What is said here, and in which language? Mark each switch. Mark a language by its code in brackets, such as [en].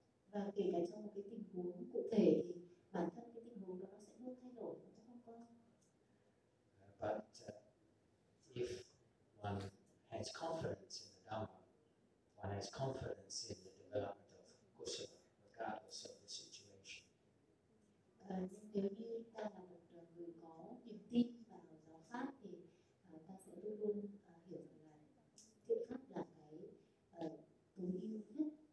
[vi] Và kể cả trong một cái tình huống cụ thể thì bản thân cái tình huống đó nó sẽ luôn thay đổi, nó không có. [en] But if one has confidence in the Dhamma, one has confidence in the development of kusala, regardless of the situation. [vi] Nhưng nếu như ta là một người có niềm tin vào giáo pháp thì ta sẽ luôn hiểu rằng là thiện pháp là cái tối ưu nhất.